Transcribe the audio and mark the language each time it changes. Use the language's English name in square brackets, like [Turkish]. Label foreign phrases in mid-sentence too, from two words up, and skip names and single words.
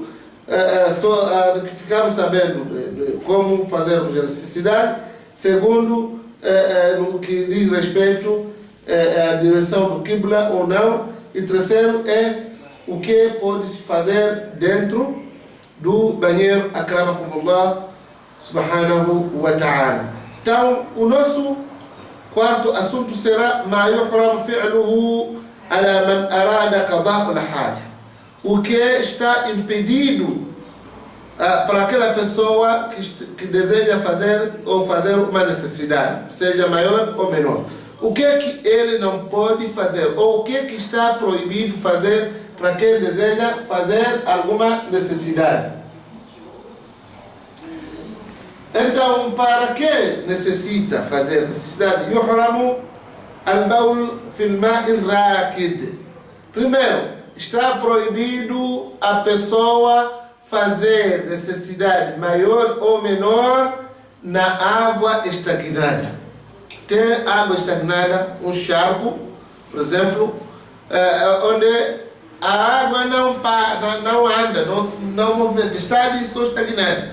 [Portuguese] Que ficamos sabendo de como fazermos a necessidade. Segundo, no que diz respeito à direção do Qibla ou não. E terceiro é o que pode se fazer dentro do banheiro, [Arabic] أكرمكم الله سبحانه وتعالى. [Portuguese] Então, o nosso quarto assunto será [Arabic] ما يحرم فعله على من أراد قضاء الحاجة. [Portuguese] O que está impedido para aquela pessoa que deseja fazer uma necessidade, seja maior ou menor. O que é que ele não pode fazer? Ou o que é que está proibido fazer para quem deseja fazer alguma necessidade? Então, para que necessita fazer necessidade? [Arabic] يحرم البول في الماء الراكد. [Portuguese] Primeiro, está proibido a pessoa fazer necessidade maior ou menor na água estagnada. Tem água estagnada, um charco, por exemplo, onde a água não anda, não movimenta, está ali só estagnada.